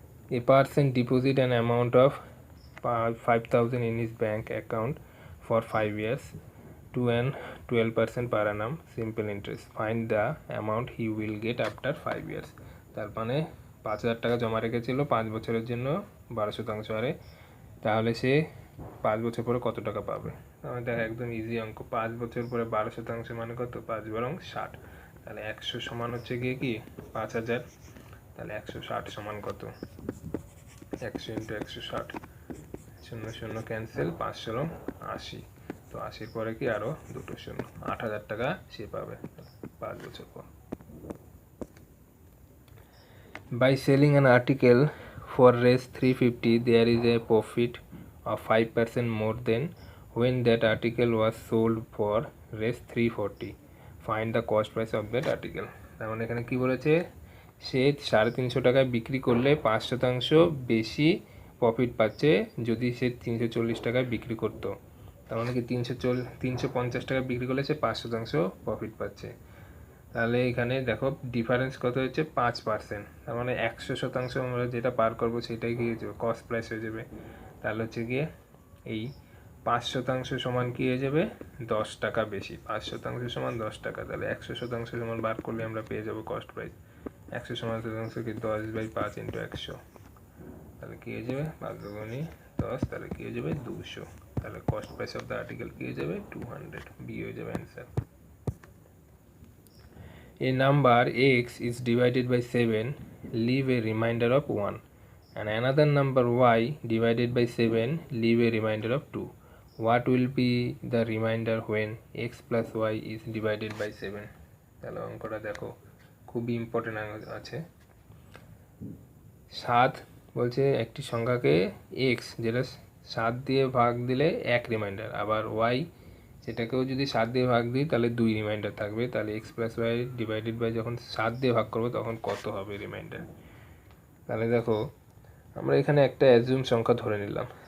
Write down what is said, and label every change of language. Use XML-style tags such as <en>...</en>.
<en>A person deposit an amount of 5,000 in his bank account for 5 years to earn 12% per annum simple interest. Find the amount he will get after 5 years.</en> <bn>তার মানে 5,000 টাকা জমা রেখেছিল 5 বছরের জন্য 12% হারে, তাহলে সে 5 বছর পরে কত টাকা পাবে। তাহলে দেখ একদম ইজি অঙ্ক, 5 বছর পরে 12% মানে কত 5 বরং 60, তাহলে 100 সমান হচ্ছে গিয়ে কি 5,000, তাহলে 160 সমান কত 100 ইন্টু 160, 0 0 ক্যান্সেল, 5 0 80, তো 80 পরে কি আরও দুটো 0, 8,000 টাকা সে পাবে 5 বছর পর।</bn> <en>By selling an article for Rs 350 there is a profit of 5% more than when that article was sold for Rs 340. Find the cost price of that article.</en> <bn>তার মানে এখানে কি বলেছে, সে 350 টাকায় বিক্রি করলে 5% বেশি প্রফিট পাচ্ছে যদি সে 340 টাকায় বিক্রি করতো, তার মানে কি 350 টাকায় বিক্রি করলে সে 5% প্রফিট পাচ্ছে। তাহলে এখানে দেখো ডিফারেন্স কত হচ্ছে 5%, তার মানে 100% আমরা যেটা পার করবো সেটাই কি হয়ে যাবে কস্ট প্রাইস হয়ে যাবে, তাহলে হচ্ছে গিয়ে এই 5% সমান কি হয়ে যাবে 10 টাকা বেশি, 5% সমান 10 টাকা, তাহলে 100% সমান বার করলে আমরা পেয়ে যাবো কস্ট প্রাইস, 100 সমান শতাংশ কি 10/5 ইন্টু 100, তাহলে কি হয়ে যাবে 5 দুগুণে 10, তাহলে কি হয়ে যাবে 200, তাহলে cost price of the article কি হয়ে যাবে 200, বি হয়ে যাবে answer.</bn> <en>A number x is divided by 7, leave a remainder of 1, and another number y divided by 7, leave a remainder of 2. What will be the remainder when x plus y is divided by 7?</en> <bn>তাহলে অঙ্কটা দেখো খুবই important আছে। 7 বলছে একটি সংখ্যাকে x যেটা 7 দিয়ে ভাগ দিলে 1 রিমাইন্ডার, আবার y সেটাকেও যদি 7 দিয়ে ভাগ দিই তাহলে 2 রিমাইন্ডার থাকবে, তাহলে x plus Y divided by যখন 7 দিয়ে ভাগ করবো তখন কত হবে রিমাইন্ডার। তাহলে দেখো আমরা এখানে একটা অ্যাজিউম সংখ্যা ধরে নিলাম</bn>